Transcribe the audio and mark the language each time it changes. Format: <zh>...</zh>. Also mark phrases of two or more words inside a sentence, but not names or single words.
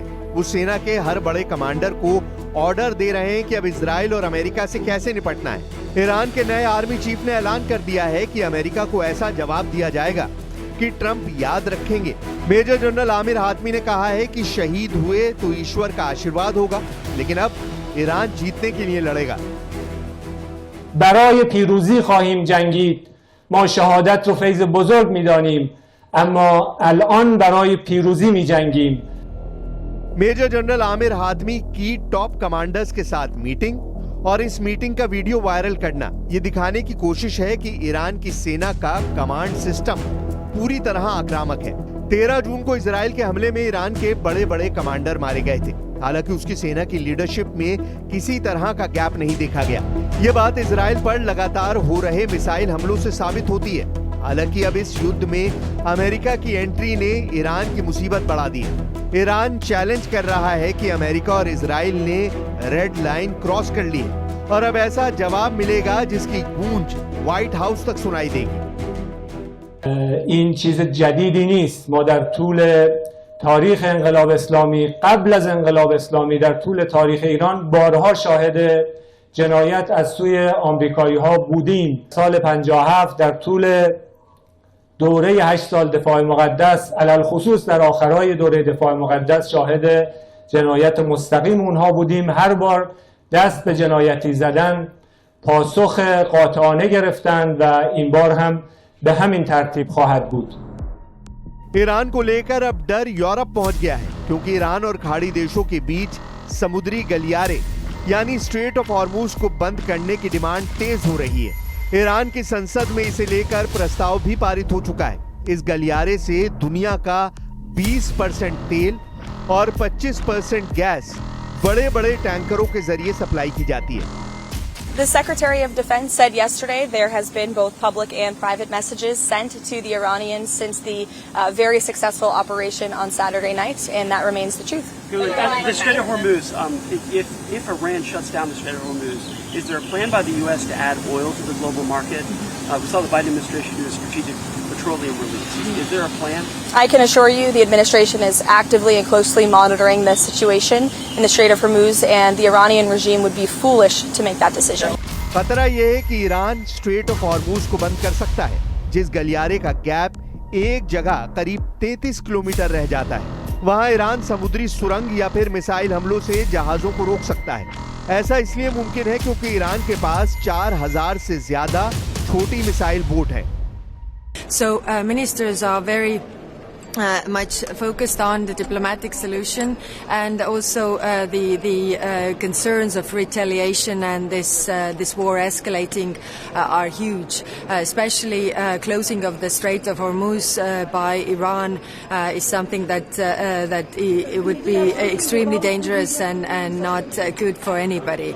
<hi>वो सेना के हर बड़े कमांडर को ऑर्डर दे रहे हैं कि अब इजराइल और अमेरिका से कैसे निपटना है। ईरान के नए आर्मी चीफ ने ऐलान कर दिया है कि अमेरिका को ऐसा जवाब दिया जाएगा कि ट्रंप याद रखेंगे। मेजर जनरल आमिर हातमी ने कहा है कि शहीद हुए तो ईश्वर का आशीर्वाद होगा, लेकिन अब ईरान जीतने के लिए लड़ेगा।</hi> <fa>برای پیروزی خواهیم جنگید. ما شهادت رو فیض بزرگ می‌دانیم، اما الان برای پیروزی می‌جنگیم.</fa> <hi>मेजर जनरल आमिर हातमी की</hi> <en>top commanders</en> <hi>के साथ मीटिंग और इस मीटिंग का</hi> <en>video viral</en> <hi>करना ये दिखाने की कोशिश है कि ईरान की सेना का</hi> <en>command system</en> <hi>पूरी तरह आक्रामक है। 13 जून को इजराइल के हमले में ईरान के बड़े बड़े कमांडर मारे गए थे। हालांकि उसकी सेना की लीडरशिप में किसी तरह का गैप नहीं देखा गया। ये बात इजराइल पर लगातार हो रहे मिसाइल हमलों से साबित होती है। हालांकि अब इस युद्ध में अमेरिका की एंट्री ने ईरान की मुसीबत बढ़ा दी है। ईरान चैलेंज कर रहा है कि अमेरिका और इजराइल ने</hi> <en>red line cross</en> <hi>कर ली है और अब ऐसा जवाब मिलेगा जिसकी गूंज व्हाइट हाउस तक सुनाई देगी।</hi> <fa>این چیز جدیدی نیست. ما در طول تاریخ انقلاب اسلامی، قبل از انقلاب اسلامی، در طول تاریخ ایران بارها شاهد جنایت از سوی آمریکایی ها بودیم. سال 57 در طول دوره 8 سال دفاع مقدس، علل خصوص در آخرای دوره دفاع مقدس، شاهد جنایت مستقیم اونها بودیم. هر بار دست به جنایتی زدن پاسخ قاطعانه گرفتند و این بار هم به همین ترتیب خواهد بود.</fa> <hi>ईरान को लेकर अब डर यूरोप पहुंच गया है, क्योंकि ईरान और खाड़ी देशों के बीच समुद्री गलियारे यानी स्ट्रेट ऑफ हॉर्मुज को बंद करने की डिमांड तेज हो रही है। ईरान की संसद में इसे लेकर प्रस्ताव भी पारित हो चुका है। इस गलियारे से दुनिया का 20% तेल और 25% गैस बड़े बड़े टैंकरों के जरिए सप्लाई की जाती है।</hi> <en>The Secretary of Defense said yesterday there has been both public and private messages sent to the Iranians since the very successful operation on Saturday night, and that remains the truth. The Strait of Hormuz, if Iran shuts down the Strait of Hormuz, is there a plan by the U.S. to add oil to the global market? We saw the Biden administration do a strategic petroleum release. Is there a plan? I can assure you the administration is actively and closely monitoring the situation in the Strait of Hormuz, and the Iranian regime would be foolish to make that decision.</en> <hi>खतरा यह है कि ईरान स्ट्रेट ऑफ हॉर्मुज को बंद कर सकता है, जिस गलियारे का गैप एक जगह करीब 33 किलोमीटर रह जाता है। वहां ईरान समुद्री सुरंग या फिर मिसाइल हमलों से जहाजों को रोक सकता है। ऐसा इसलिए मुमकिन है क्योंकि ईरान के पास 4000 से ज्यादा छोटी</hi> <en>missile boat</en> <hi>है।</hi> <en>So ministers are very much focused on the diplomatic solution and also the concerns of retaliation and this war escalating are huge. Especially closing of the Strait of Hormuz by Iran is something that it would be extremely dangerous and not good for anybody.</en>